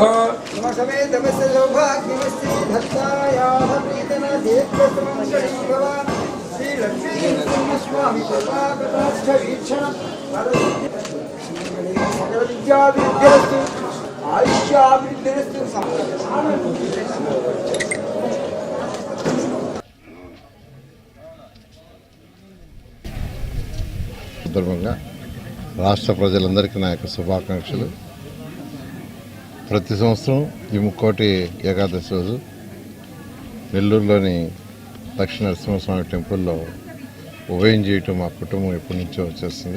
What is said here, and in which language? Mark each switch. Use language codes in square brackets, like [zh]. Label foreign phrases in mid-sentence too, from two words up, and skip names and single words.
[sa] समसमेतमस्य सौभाग्यमस्ति धत्तायाः प्रीतना दीर्घसमङ्गलीभव श्रीलक्ष्मीनरसिंहस्वामी सर्वागतार्थवीक्षणं सकलविद्याभिवृद्धिरस्तु आयुष्याभिवृद्धिरस्तु [te] సందర్భంగా రాష్ట్ర ప్రజలందరికీ నా యొక్క శుభాకాంక్షలు. ప్రతి సంవత్సరం ఈ ముక్కోటి ఏకాదశి రోజు నెల్లూరులోని లక్ష్మీ నరసింహస్వామి టెంపుల్లో ఉభయం చేయటం మా కుటుంబం ఎప్పటి నుంచో వచ్చేస్తుంది.